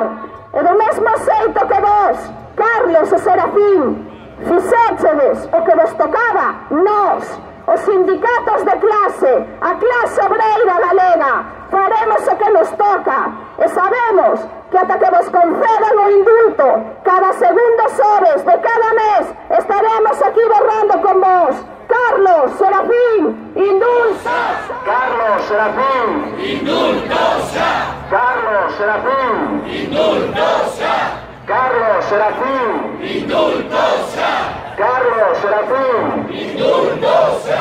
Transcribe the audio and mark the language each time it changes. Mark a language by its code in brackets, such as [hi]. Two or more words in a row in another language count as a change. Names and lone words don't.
[gl] E do mesmo xeito que vos, Carlos e Serafín, fixéchedes o que vos tocaba, nós, os sindicatos de clase, a clase obreira galega, faremos o que nos toca e sabemos que ata que vos concedan o indulto cada segundo xoves de cada mes estaremos aquí berrando con vos. [es] Carlos Serafín, indultos. Carlos Serafín. Indultos ya. Carlos Serafín. Indultos ya. Carlos Serafín. Indultosa. Carlos Serafín. Indultosa.